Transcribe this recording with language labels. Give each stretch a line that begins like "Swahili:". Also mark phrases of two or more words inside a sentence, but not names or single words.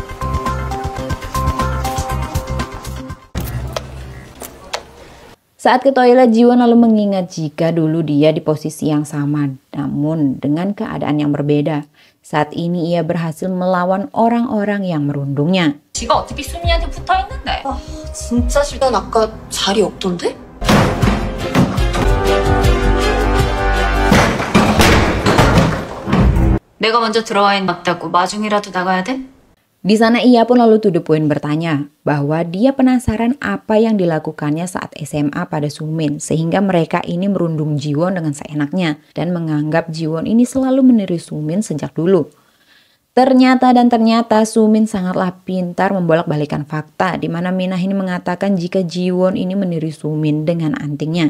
Indonesian: Saat ke toilet, Jiwon lalu mengingat jika dulu dia di posisi yang sama, namun dengan keadaan yang berbeda. Saat ini ia berhasil melawan orang-orang yang merundungnya.
Korean: 지가 어떻게 수민이한테 붙어 있는데? 아, 진짜 싫다. 난 아까 자리 없던데? 내가 먼저 들어와 있는 맞다고 마중이라도 나가야 돼?
Indonesian: Di sana ia pun lalu
English: to the point
Indonesian: bertanya bahwa dia penasaran apa yang dilakukannya saat SMA pada Sumin sehingga mereka ini merundung Jiwon dengan seenaknya dan menganggap Jiwon ini selalu meniru Sumin sejak dulu. Ternyata Sumin sangatlah pintar membolak-balikan fakta di mana Minah ini mengatakan jika Jiwon ini meniru Sumin dengan antingnya.